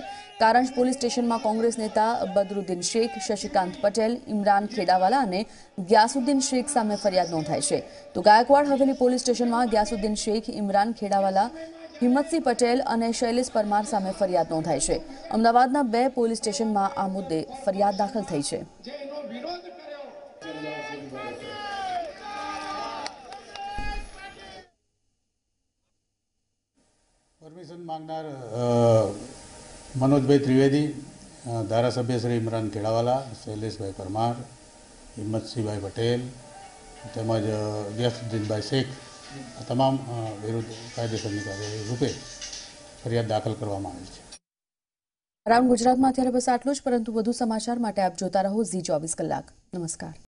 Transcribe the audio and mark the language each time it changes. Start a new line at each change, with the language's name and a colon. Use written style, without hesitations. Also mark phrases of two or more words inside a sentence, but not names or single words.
Gujarati: કારંજ પોલીસ સ્ટેશનમાં કોંગ્રેસ નેતા બદરુદ્દીન શેખ, શશિકાંત પટેલ, ઇમરાન ખેડાવાલા અને ગ્યાસુદ્દીન શેખ સામે ફરિયાદ નોંધાઈ છે, તો ગાયકવાડ હવેલી પોલીસ સ્ટેશનમાં ગ્યાસુદ્દીન શેખ, ઇમરાન ખેડાવાલા, હિંમતસિંહ પટેલ અને શૈલેષ પરમાર સામે ફરિયાદ નોંધાઈ છે। અમદાવાદના 2 પોલીસ સ્ટેશનમાં આ મુદ્દે ફરિયાદ દાખલ થઈ છે। પરમિશન માંગનાર મનોજભાઈ ત્રિવેદી, ધારાસભ્ય શ્રી ઇમરાન ખેડાવાલા, શૈલેષભાઈ પરમાર, હિંમતસિંહભાઈ પટેલ તેમજ ગ્યાસુદ્દીનભાઈ શેખ તમામ વિરુદ્ધ કાયદેસરની કાર્યવાહી રૂપે ફરિયાદ દાખલ કરવામાં આવી છે। રાઉન્ડ ગુજરાતમાં અત્યારે બસ આટલું જ, પરંતુ વધુ સમાચાર માટે આપ જોતા રહો ઝી 24 કલાક। નમસ્કાર।